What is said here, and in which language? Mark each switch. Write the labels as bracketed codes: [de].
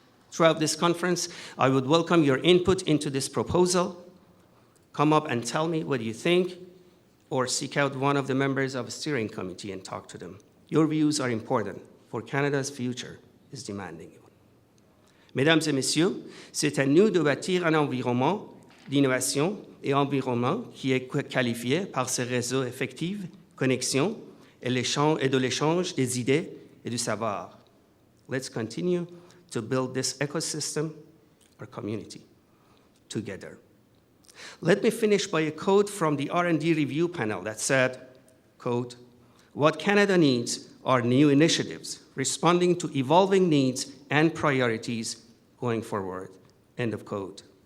[en] Throughout this conference, I would welcome your input into this proposal. Come up and tell me what you think, or seek out one of the members of a steering committee and talk to them. Your views are important, for Canada's future is demanding it. [fr] Mesdames et messieurs, c'est à nous de bâtir un environnement d'innovation et environnement qui est qualifié par ces réseaux effectifs, connexions et de l'échange des idées et du savoir. [en] Let's continue to build this ecosystem, our community, together. Let me finish by a quote from the R&D review panel that said, quote, "What Canada needs are new initiatives responding to evolving needs and priorities going forward," end of quote.